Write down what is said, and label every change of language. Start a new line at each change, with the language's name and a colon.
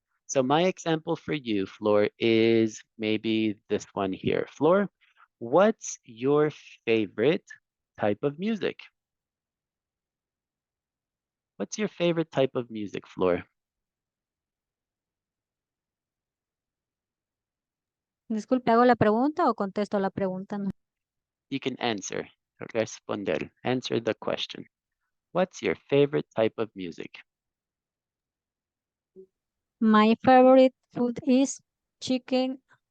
English: So my example for you, Flor, is maybe this one here. Flor, what's your favorite type of music? What's your favorite type of music, Flor?
Spanish: Disculpe, ¿hago la pregunta o contesto la pregunta?
English: No. You can answer. Responder. Answer the question. What's your favorite type of music? My favorite food is chicken